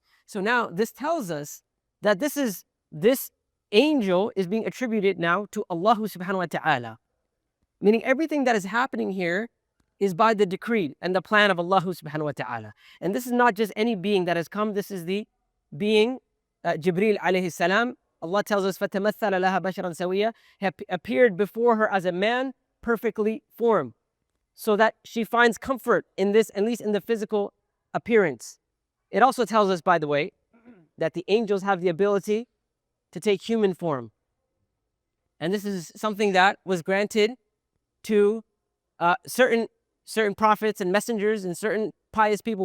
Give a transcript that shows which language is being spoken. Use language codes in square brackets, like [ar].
[en] So now this tells us that this angel is being attributed now to Allah subhanahu wa ta'ala. Meaning everything that is happening here is by the decree and the plan of Allah subhanahu wa ta'ala. And this is not just any being that has come, this is the being Jibreel alayhi salam. Allah tells us, [ar] فَتَمَثَّلَ لَهَا بَشَرًا سَوِيًّا. [en] He appeared before her as a man, perfectly formed, so that she finds comfort in this, at least in the physical appearance. It also tells us, by the way, that the angels have the ability to take human form. And this is something that was granted to certain prophets and messengers and certain pious people.